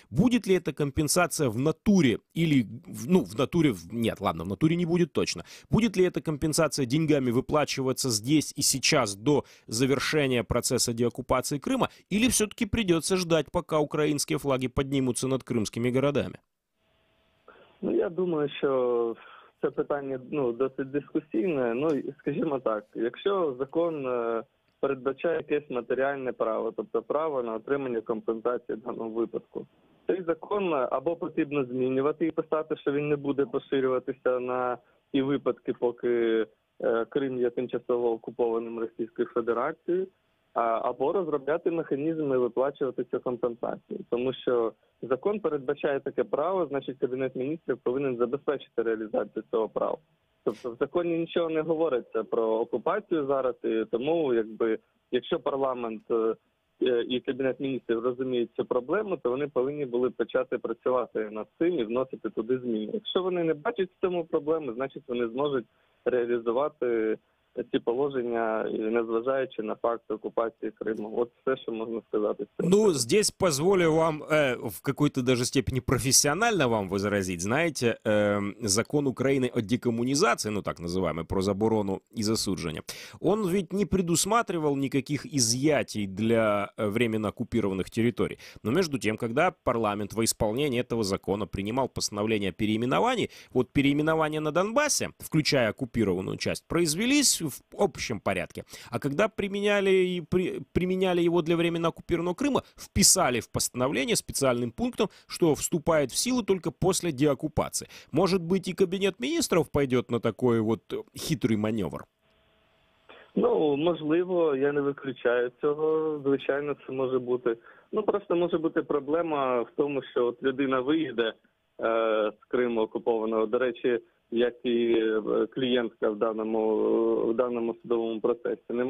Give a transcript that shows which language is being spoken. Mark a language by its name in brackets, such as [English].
[Russian] Будет ли эта компенсация в натуре или, в натуре, нет, ладно, в натуре не будет точно. Будет ли эта компенсация деньгами выплачиваться здесь и сейчас до завершения процесса деоккупации Крыма, или все-таки придется ждать, пока украинские флаги поднимутся над крымскими городами? [Ukrainian] Я думаю, що це питання досить дискусійне. Скажімо так, якщо закон передбачає якесь матеріальне право, тобто право на отримання компенсації в даному випадку, цей закон або потрібно змінювати і писати, що він не буде поширюватися на ті випадки, поки Крим є тимчасово окупованим Російською Федерацією, або розробляти механізми виплачувати цю компенсацію. Тому що закон передбачає таке право, значить Кабінет міністрів повинен забезпечити реалізацію цього права. Тобто в законі нічого не говориться про окупацію зараз, і тому якщо парламент і Кабінет міністрів розуміють цю проблему, то вони повинні були почати працювати над цим і вносити туди зміни. Якщо вони не бачать в цьому проблеми, значить вони зможуть реалізувати ці положення, незважаючи на факт [Russian] оккупации Крыма. Вот все, что можно сказать. Здесь позволю вам в какой-то даже степени профессионально вам возразить. Знаете, закон Украины о декоммунизации, так называемый, [Ukrainian] про заборону и засудження, [Russian] он ведь не предусматривал никаких изъятий для временно оккупированных территорий. Но между тем, когда парламент во исполнение этого закона принимал постановление о переименовании, вот переименования на Донбассе, включая оккупированную часть, произвелись в общем порядке. А когда применяли его для временно оккупированного Крыма, вписали в постановление специальным пунктом, что вступает в силу только после деоккупации. Может быть, и Кабинет министров пойдет на такой вот хитрый маневр? [Ukrainian] Можливо, я не виключаю цього. Звичайно, це може бути. Просто може бути проблема в тому, що от людина виїде з Криму окупованого. До речі, як і клієнтка в даному судовому процесі.